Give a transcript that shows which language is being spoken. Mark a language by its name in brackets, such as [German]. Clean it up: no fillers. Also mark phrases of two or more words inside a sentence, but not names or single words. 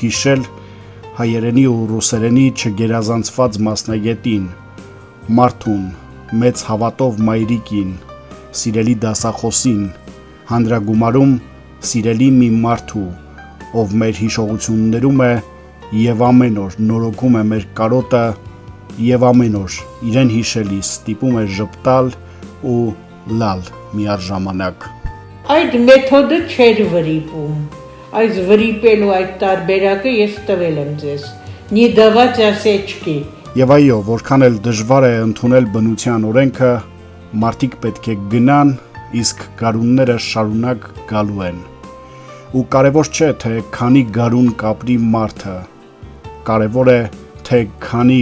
[Armenian] հիշել հայերենի ու ռուսերենի չգերազանցված մասնագետին, մարդուն, մեծ հավատով մայրիկին, սիրելի դասախոսին, հանրագումարում սիրելի մի մարդու, ով մեր հիշողություններում է և ամեն օր նորոգում է մեր կարոտը և ամեն օր իրեն հիշելիս ստիպում է ժպտալ ու լալ միաժամանակ։ Այդ մեթոդը չէր վրիպում, այս վրիպելու այդ տարբերակը ես տվել եմ ձեզ, [Russian] не давать осечки։ [Armenian] Եվ այո, որքան էլ դժվար է ընդունել բնության օրենքը, մարդիկ պետք է գնան, իսկ գարունները շարունակ գալու են։ Ու կարևոր չէ, թե քանի գարուն կապրի մարդը, կարևոր է, թե քանի